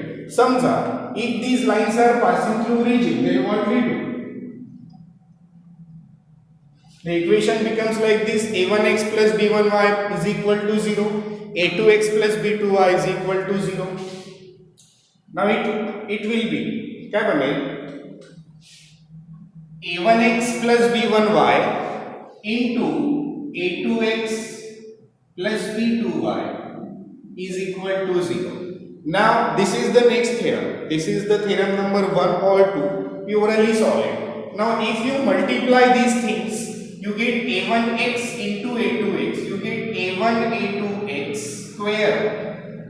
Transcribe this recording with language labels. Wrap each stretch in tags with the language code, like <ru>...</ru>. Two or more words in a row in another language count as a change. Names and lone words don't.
<en>समजा if these lines are passing through origin, then what we do? The equation becomes like this: a1x plus b1y is equal to 0, a2x plus b2y is equal to 0. Now it will be</en> <hi>क्या बनेगा?</hi> <en>a1x plus b1y into a2x plus b2y is equal to 0. Now this is the next theorem. This is the theorem number 1 or 2. We orally solve it. Now if you multiply these things, you get a1x into a2x. You get a1 a2x square.</en>